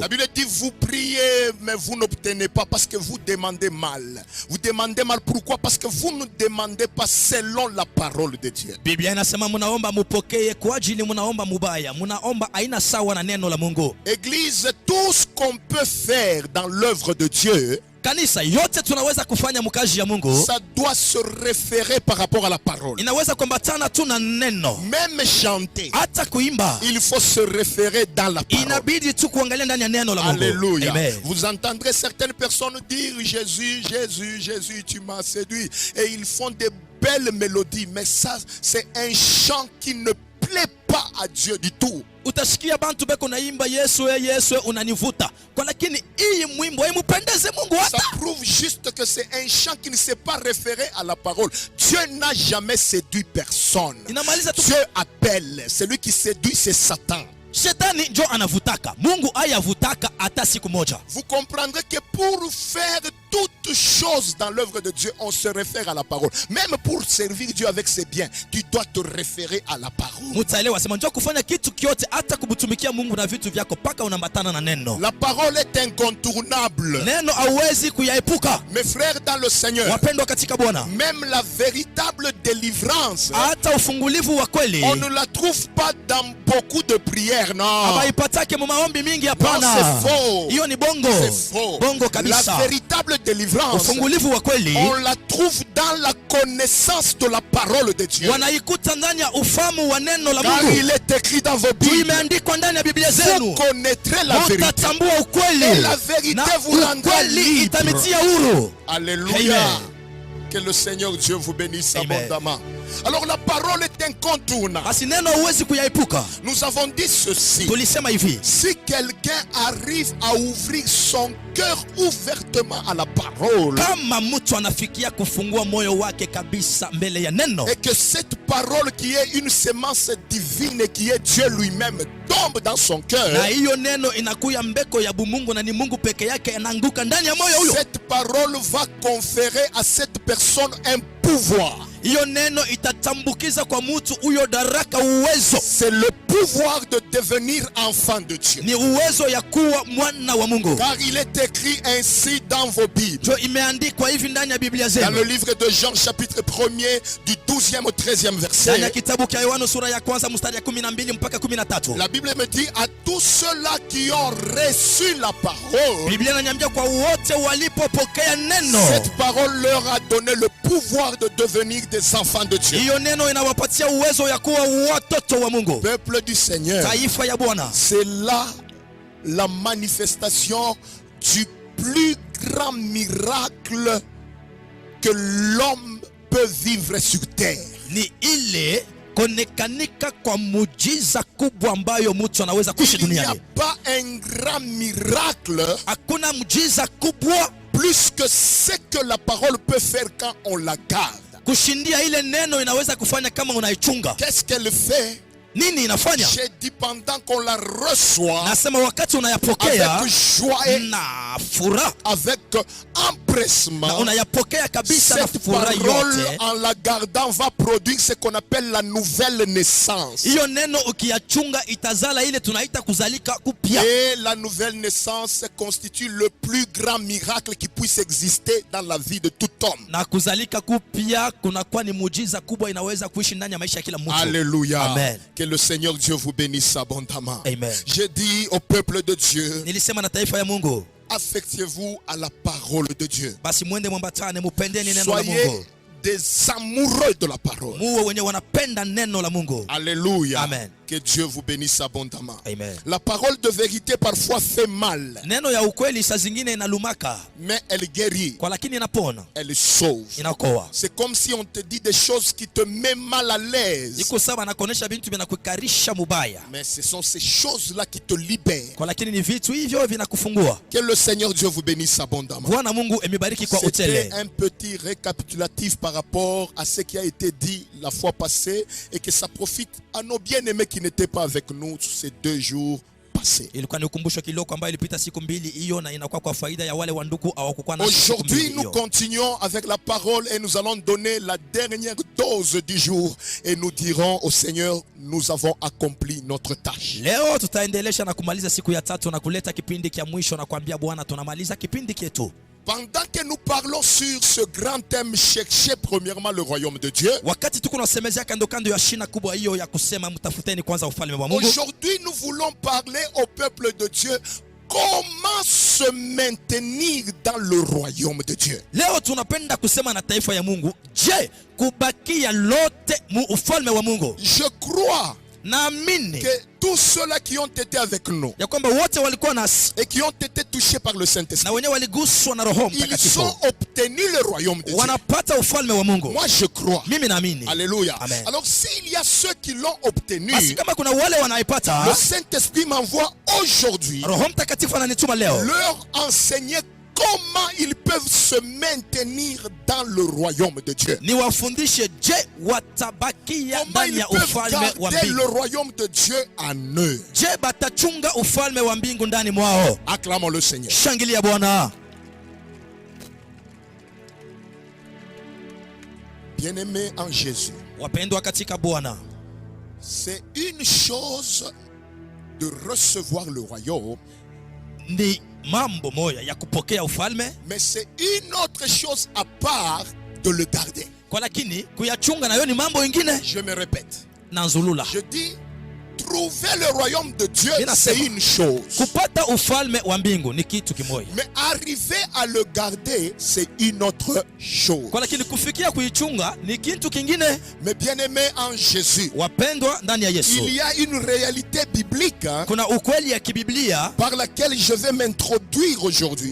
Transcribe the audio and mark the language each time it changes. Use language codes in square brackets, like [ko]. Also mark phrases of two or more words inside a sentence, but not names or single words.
[fr] La Bible dit vous priez mais vous n'obtenez pas parce que vous demandez mal. Vous demandez mal pourquoi? Parce que vous ne demandez pas selon la parole de Dieu. [sw] Biblia inasema munaomba mupokee kwa ajili munaomba mubaya, munaomba aina sawa na neno la Mungu. [fr] Église, tout ce qu'on peut faire dans l'œuvre de Dieu, [sw] Kanisa yote tunaweza kufanya mkazi ya Mungu, [fr] ça doit se référer par rapport à la parole. [sw] inaweza kuambatana tu na neno. [fr] Même chanter, [sw] Hata kuimba [fr] il faut se référer dans la parole. [sw] inabidi tu kuangalia ndani ya neno la Mungu. [fr] Alléluia. Amen. Vous entendrez certaines personnes dire Jésus, Jésus, Jésus, tu m'as séduit. Et ils font des belles mélodies. Mais ça, c'est un chant qui ne plaît pas à Dieu du tout. [sw] Utasikia bantu beko naimba Yesu Yesu unanivuta, kwa lakini hii mwimbo haimupendeze Mungu [fr] Ça [sw] hata. [fr] prouve juste que c'est un chant qui ne s'est pas référé à la parole. Dieu n'a jamais séduit personne. [sw] Inamaliza tu, [fr] Dieu appelle. Celui qui séduit, c'est Satan. [sw] shetani njo anavutaka, Mungu ayavutaka hata siku moja. [fr] Vous comprendrez que pour faire toute chose dans l'œuvre de Dieu, on se réfère à la parole. Même pour servir Dieu avec ses biens, tu dois te référer à la parole. [sw] Mutaelewa, sema njoo kufanya kitu kyote hata kubutumikia Mungu na vitu vyako paka unambatana na neno. [fr] La parole est incontournable. [sw] Neno hauwezi kuyaepuka. [fr] Mes frères dans le Seigneur, [sw] Wapendwa katika Bwana, [fr] même la véritable délivrance, [sw] hata ufungulivu wa kweli [fr] on ne la trouve pas dans beaucoup de prières, non. [sw] habaipatake mu maombi mingi, [fr] Non, [sw] hapana. [fr] c'est faux. [sw] Hiyo ni bongo. [fr] C'est faux. [sw] Bongo [fr] La [sw] kabisa. [fr] véritable délivrance, [sw] ufungulivu wa kweli [fr] on la trouve dans la connaissance de la parole de Dieu. [sw] wanaikuta ndani ya ufahamu wa neno la [fr] Car [sw] Mungu. [fr] il est écrit dans vos Bibles, [sw] Imeandikwa ndani ya Biblia [fr] vous [sw] zenu, [fr] connaîtrez la vérité. [sw] mtatambua [fr] Et [sw] ukweli [fr] la vérité [sw] na [fr] vous rendra [sw] ukweli [fr] libre. [sw] itamitia huru. [fr] Alléluia. Amen. Que le Seigneur Dieu vous bénisse Amen. abondamment. Alors la parole est incontournable. [sw] Basi neno huwezi kuyaepuka. [fr] Nous avons dit ceci. [sw] Tulisema hivi, [fr] Si quelqu'un arrive à ouvrir son cœur ouvertement à la parole, [sw] kama mtu anafikia kufungua moyo wake kabisa mbele ya neno, [fr] et que cette parole qui est une sémence divine et qui est Dieu lui-même tombe dans son [sw] na [fr] cœur, [sw] hiyo neno inakuya mbeko ya bumungu na ni Mungu peke yake anaanguka ndani ya moyo huyo, [fr] cette parole va conférer à cette personne un pouvoir. [sw] hiyo neno itatambukiza kwa mtu huyo daraka, uwezo. [fr] C'est le pouvoir de devenir enfant de Dieu. [sw] Ni uwezo ya kuwa mwana wa Mungu. [fr] Car il est écrit ainsi dans vos Bibles. [sw] Jo, imeandikwa hivi ndani ya Biblia [fr] Dans le [sw] zenu, [fr] livre de Jean chapitre 1er du 12e au 13e [sw] ndani ya [fr] verset. [sw] kitabu cha Yohana sura ya kwanza mstari ya 12 mpaka 13. [fr] La Bible me dit à tous ceux-là qui ont reçu la parole, [sw] Biblia inaniambia kwa wote walipopokea neno, [fr] cette parole leur a donné le pouvoir de devenir des enfants de Dieu. [sw] hiyo neno inawapatia uwezo ya kuwa watoto wa Mungu, [fr] Peuple du Seigneur, [sw] taifa ya Bwana. [fr] c'est là la manifestation du plus grand miracle que l'homme peut vivre sur terre. [sw] Ni ile konekanika kwa mujiza kubwa ambayo mtu anaweza kuishi [fr] Il n'y a [sw] duniani. [fr] pas un grand miracle [sw] Hakuna mujiza kubwa [fr] plus que ce que la parole peut faire quand on la garde. [sw] kushindia ile neno inaweza kufanya kama unaichunga. [fr] Qu'est-ce qu'elle fait? [sw] Nini inafanya? [fr] J'ai dit pendant qu'on la reçoit [sw] Nasema wakati unayapokea [fr] avec joie et [sw] na furaha, [fr] avec [sw] na [fr] empressement, [sw] unayapokea kabisa na [fr] cette [sw] furaha [fr] parole [sw] yote, [fr] en la gardant va produire ce qu'on appelle la nouvelle naissance. [sw] hiyo neno ukiyachunga itazala ile tunaita kuzalika kupya. [fr] Et la nouvelle naissance constitue le plus grand miracle qui puisse exister dans la vie de tout homme. [sw] Na kuzalika kupya kunakuwa ni mujiza kubwa inaweza kuishi ndani ya maisha ya kila mtu. [fr] Alléluia. Amen. Que le Seigneur Dieu vous bénisse abondamment. Amen. Je dis au peuple de Dieu, [sw] Nilisema na taifa ya Mungu, [fr] affectez-vous à la parole de Dieu. [sw] basi mwende mwambatane, mupendeni neno la [fr] Soyez [sw] Mungu, [fr] des amoureux de la parole. [sw] muwe wenye wanapenda neno la Mungu. [fr] Alléluia. Amen. Que Dieu vous bénisse abondamment. Amen. La parole de vérité parfois fait mal, [sw] Neno ya ukweli saa zingine inalumaka, [fr] mais elle guérit, [sw] kwa lakini inapona, [fr] elle sauve. [sw] inaokoa. [fr] C'est comme si on te dit des choses qui te mettent mal à l'aise, [sw] Iko sawa nakuonesha vitu vinakukarisha mubaya, [fr] mais ce sont ces choses-là qui te libèrent. [sw] kwa lakini ni vitu hivyo vinakufungua. [fr] Que le Seigneur Dieu vous bénisse abondamment. [sw] Bwana Mungu emibariki kwa [fr] C'était [sw] utele. [fr] un petit récapitulatif par rapport à ce qui a été dit la fois passée et que ça profite à nos bien-aimés qui n'étaient pas avec nous ces 2 jours passés. [sw] Ilikuwa ni ukumbusho kidogo ambayo ilipita siku mbili hiyo, na inakuwa kwa faida ya wale wandugu hawakukuwa na siku [fr] Aujourd'hui, [sw] mbili [fr] nous [sw] hiyo. [fr] continuons avec la parole et nous allons donner la dernière dose du jour et nous dirons au Seigneur, nous avons accompli notre tâche. [sw] Leo tutaendelesha na kumaliza siku ya tatu na kuleta kipindi kia mwisho na kuambia Bwana tunamaliza kipindi kietu. [fr] Pendant que nous parlons sur ce grand thème, chercher premièrement le royaume de Dieu. [sw] Wakati tuko nasemezea kando kando ya shina kubwa hiyo ya kusema mtafuteni kwanza ufalme wa Mungu. [fr] Aujourd'hui, nous voulons parler au peuple de Dieu comment se maintenir dans le royaume de Dieu. [sw] Leo tunapenda kusema na taifa ya Mungu, je, kubakia lote mu ufalme wa Mungu? [fr] Je crois [sw] Naamini [fr] que tous ceux-là qui ont été avec nous [sw] ya kwamba wote walikuwa nasi [fr] et qui ont été touchés par le [sw] na [fr] Saint-Esprit, [sw] wenyewe waliguswa na Roho [fr] ils [sw] Mtakatifu [fr] ont obtenu le royaume de Dieu. [sw] wanapata ufalme wa Mungu. [fr] Moi, je crois. [sw] Mimi naamini. [fr] Alléluia. Amen. Alors, s'il y a ceux qui l'ont obtenu, [sw] Basi kama kuna wale [fr] le [sw] wanaipata, [fr] Saint-Esprit m'envoie aujourd'hui [sw] Roho Mtakatifu ananituma leo [fr] leur enseigner comment ils peuvent se maintenir dans le royaume de Dieu. [sw] niwafundishe, je, watabakia [fr] Comment [sw] ndani [fr] ils [sw] ya [fr] peuvent [sw] ufalme wa [fr] garder le [sw] mbingu? [fr] royaume de Dieu en eux. [sw] Je, batachunga ufalme wa mbingu ndani mwao? [fr] Acclamons le Seigneur. [sw] Shangilia Bwana. [fr] Bien-aimés en Jésus, [sw] Wapendwa katika Bwana, [fr] c'est une chose de recevoir le royaume, [sw] ni mambo moya ya kupokea ufalme, [fr] mais c'est une autre chose à part de le garder. [sw] kwa lakini kuyachunga nayo ni mambo ingine. [fr] Je me répète. [sw] Na nzulula, [fr] Je dis trouver le royaume de Dieu, [sw] Mina [fr] c'est [sw] sema. [fr] une chose. [sw] Kupata ufalme wa mbingu ni kitu kimoja. [fr] Mais arriver à le garder, c'est une autre chose. [sw] Kwa lakini kufikia kuichunga ni kitu kingine. [fr] Mais bien aimé en Jésus, [sw] Wapendwa ndani ya Yesu, [fr] il y a une réalité biblique [sw] kuna ukweli ya kibiblia [fr] par laquelle je vais m'introduire aujourd'hui,